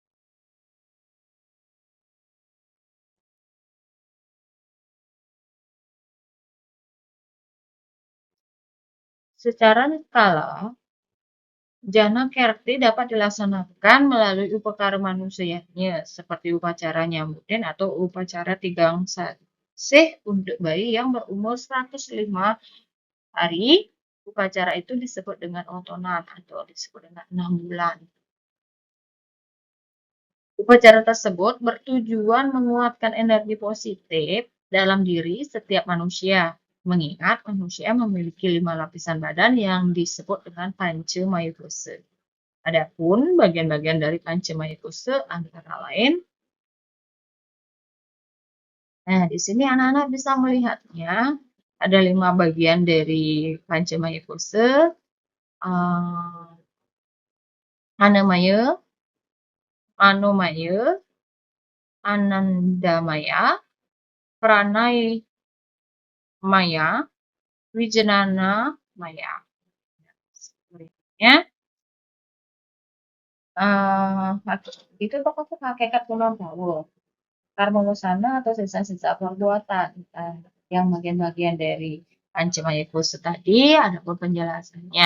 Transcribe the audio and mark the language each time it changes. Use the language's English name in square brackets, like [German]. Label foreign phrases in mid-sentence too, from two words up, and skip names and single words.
[Indonesian] Secara skala, jana kirti dapat dilaksanakan melalui upakara manusianya, seperti upacara nyambuten atau upacara [Balinese] tigang sasih [Indonesian] untuk bayi yang berumur 105 hari. Upacara itu disebut dengan otonan atau disebut dengan 6 bulan. Upacara tersebut bertujuan menguatkan energi positif dalam diri setiap manusia, mengingat manusia memiliki 5 lapisan badan yang disebut dengan Panca Maya Kosa. Adapun bagian-bagian dari Panca Maya Kosa antara lain, nah di sini anak-anak bisa melihatnya ada 5 bagian dari Panca Maya Kosa, Anamaya, Manomaya, Anandamaya, Pranay Maya, Wijnana Maya. Berikutnya, itu pokoknya hakikat punarbawa. Karma wasana atau sisa-sisa perbuatan. Yang bagian-bagian dari Pancamaya Kosa tadi ada penjelasannya.